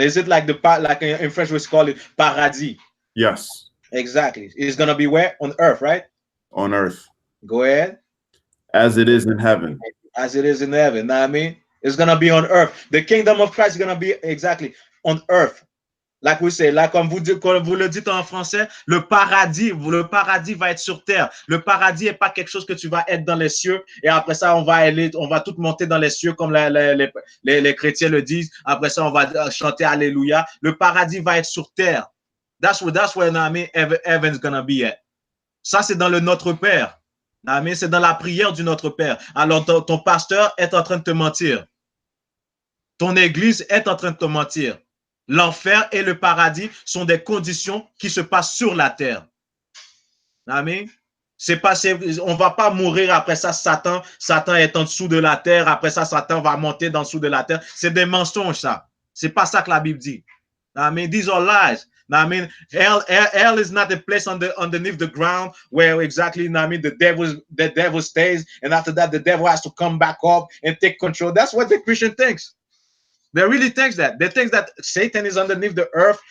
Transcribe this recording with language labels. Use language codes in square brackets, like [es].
[en] Is it like like in French we call it paradis? Yes. Exactly. It's gonna be where? On earth, right? On earth. Go ahead. As it is in heaven. As it is in heaven. Know what I mean? It's gonna be on earth. The kingdom of Christ is gonna be exactly on earth. Like we say, like [fr] comme vous le dites en français, le paradis va être sur terre. Le paradis n'est pas quelque chose que tu vas être dans les cieux et après ça, on va tout monter dans les cieux comme les chrétiens le disent. Après ça, on va chanter Alléluia. Le paradis va être sur terre. [en] That's where I mean, heaven's gonna be at. [fr] Ça, c'est dans le Notre Père. C'est dans la prière du Notre Père. Alors, ton pasteur est en train de te mentir. Ton église est en train de te mentir. L'enfer et le paradis sont des conditions qui se passent sur la terre. Amen. C'est pas, on va pas mourir après ça, Satan est en dessous de la terre, après ça, Satan va monter dans dessous de la terre. C'est des mensonges, ça. C'est pas ça que la Bible dit. [en] I mean, these are lies. I mean, hell is not a place underneath the ground where exactly, I mean, the devil stays, and after that, the devil has to come back up and take control. That's what the Christian thinks. They really think that. They think that Satan is underneath the earth.